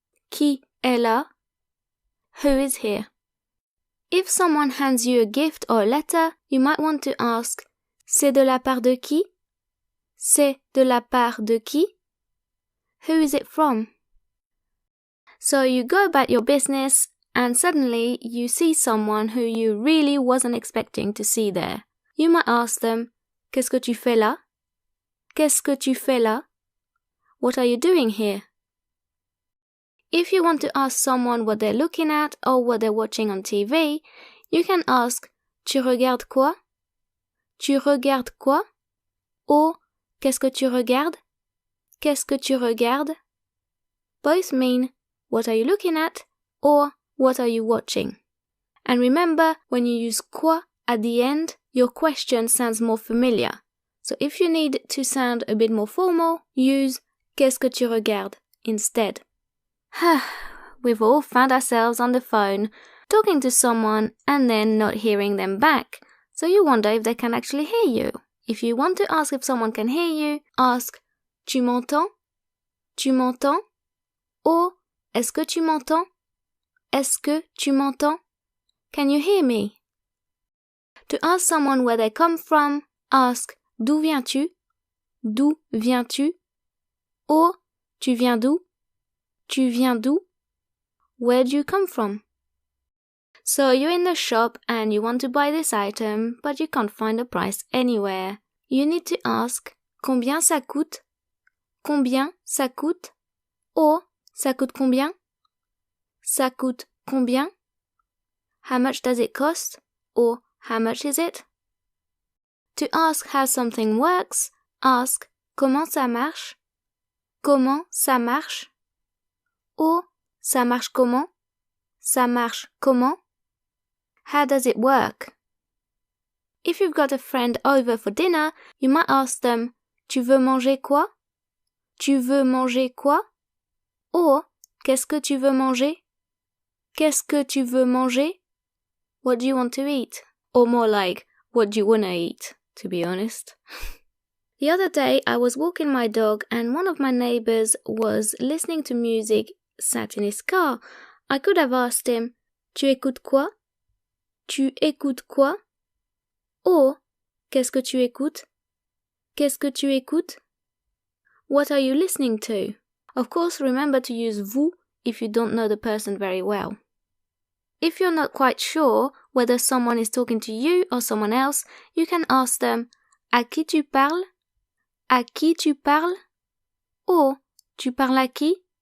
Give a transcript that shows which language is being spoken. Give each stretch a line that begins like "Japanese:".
French: Qui est là?
English: Who is here? If someone hands you a gift or a letter, you might want to ask
French: c'est de la part de qui? C'est de la part de qui?
English: Who is it from? So you go about your business and suddenly you see someone who you really wasn't expecting to see there. You might ask them,
French: qu'est-ce que tu fais là? Qu'est-ce que tu fais là?
English: What are you doing here? If you want to ask someone what they're looking at or what they're watching on TV, you can ask
French: tu regardes quoi? Tu regardes quoi? Or qu'est-ce que tu regardes? Qu'est-ce que tu regardes?
English: Both mean what are you looking at or what are you watching? And remember, when you use quoi at the end, your question sounds more familiar. So if you need to sound a bit more formal, use
French: qu'est-ce que tu regardes
English: instead. We've all found ourselves on the phone, talking to someone and then not hearing them back. So you wonder if they can actually hear you. If you want to ask if someone can hear you, ask
French: tu m'entends? Tu m'entends? Or est-ce que tu m'entends? Est-ce que tu m'entends?
English: Can you hear me? To ask someone where they come from, ask
French: d'où viens-tu? D'où viens-tu? Or tu viens d'où? Tu viens d'où?
English: Where do you come from? So you're in the shop and you want to buy this item, but you can't find the price anywhere. You need to ask
French: combien ça coûte? Combien ça coûte? Or ça coûte combien? Ça coûte combien?
English: How much does it cost? Or how much is it? To ask how something works, ask
French: comment ça marche? Comment ça marche? Or ça marche comment? Ça marche comment?
English: How does it work? If you've got a friend over for dinner, you might ask them
French: tu veux manger quoi? Tu veux manger quoi? Or qu'est-ce que tu veux manger? Qu'est-ce que tu veux manger?
English: What do you want to eat? Or more like, what do you want to eat, to be honest? The other day, I was walking my dog and one of my neighbors was listening to music sat in his car. I could have asked him,
French: tu écoutes quoi? Tu écoutes quoi? Or, qu'est-ce que tu écoutes? Qu'est-ce que tu écoutes?
English: What are you listening to? Of course, remember to use vous if you don't know the person very well. If you're not quite sure whether someone is talking to you or someone else, you can ask them,
French: à qui tu parles? À qui tu parles? Or, tu parles à qui?